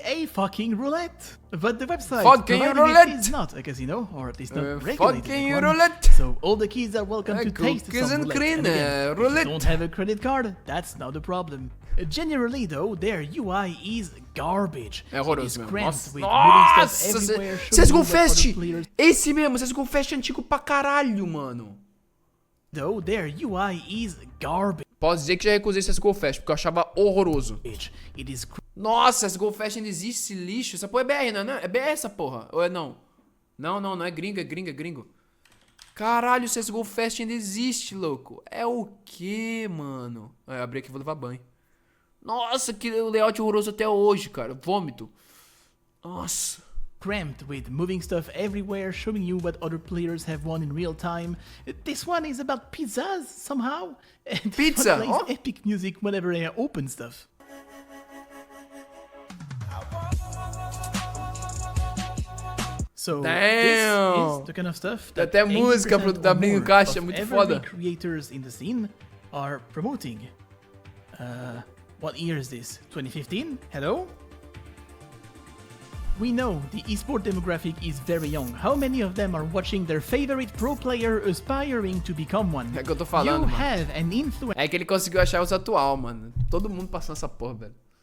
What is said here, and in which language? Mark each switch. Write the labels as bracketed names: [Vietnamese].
[English] A fucking roulette. But the website is not a casino, or at least not regulated one. So all the kids are welcome to taste some roulette. And again, if you don't have a credit card, that's not a problem. Generally though, their UI is garbage. [Portuguese] É horroroso mesmo. Nossa, CSGO Fest! Esse mesmo, CSGO Fest antigo pra caralho, mano. Though their UI is garbage. Posso dizer que já recusei CSGO Fest, porque eu achava horroroso. Nossa, CSGO Fest ainda existe esse lixo? Essa porra é BR, não é? É BR essa porra? Ou é não? Não é gringo, é gringo. Caralho, CSGO Fest ainda existe, louco. É o que, mano? Eu abri aqui e vou levar banho. Nossa, que layout horroroso até hoje, cara. Vômito. Nossa. [English] Cramped with moving stuff everywhere, showing you what other players have won in real time. This one is about pizzas somehow. And [Portuguese] Pizza? [English] Plays epic music whenever I open stuff. So this is the kind of stuff that [Portuguese] até música da Brinco Caixa, é muito foda. [English] Creators in the scene are promoting. What year is this? 2015? Hello? We know the esport demographic is very young. How many of them are watching their favorite pro player aspiring to become one? [Portuguese] É que eu tô falando, mano. [English] Have an influence. [Portuguese] É que ele conseguiu achar os atual, mano. Todo mundo passando essa porra, velho.